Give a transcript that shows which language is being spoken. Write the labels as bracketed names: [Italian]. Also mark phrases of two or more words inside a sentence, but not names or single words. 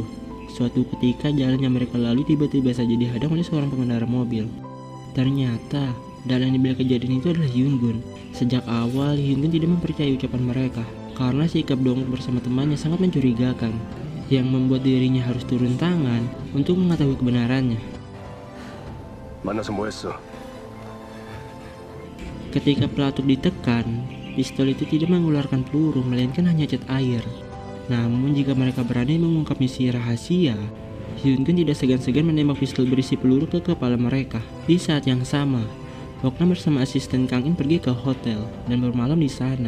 [Indonesian] Suatu ketika jalan yang mereka lalui tiba-tiba saja dihadang oleh seorang pengendara mobil. Ternyata dalang di balik kejadian itu adalah Hyungun. Sejak awal Hyungun tidak mempercayai ucapan mereka karena sikap Dongwook bersama temannya sangat mencurigakan, yang membuat dirinya harus turun tangan untuk mengetahui kebenarannya. [Korean] 만나서 뭐 했어? [Indonesian] Ketika pelatuk ditekan, pistol itu tidak mengeluarkan peluru melainkan hanya cat air. Namun jika mereka berani mengungkap misi rahasia, Hyungun tidak segan-segan menembak pistol berisi peluru ke kepala mereka. Di saat yang sama, Bokna bersama asisten Kang In pergi ke hotel dan bermalam di sana.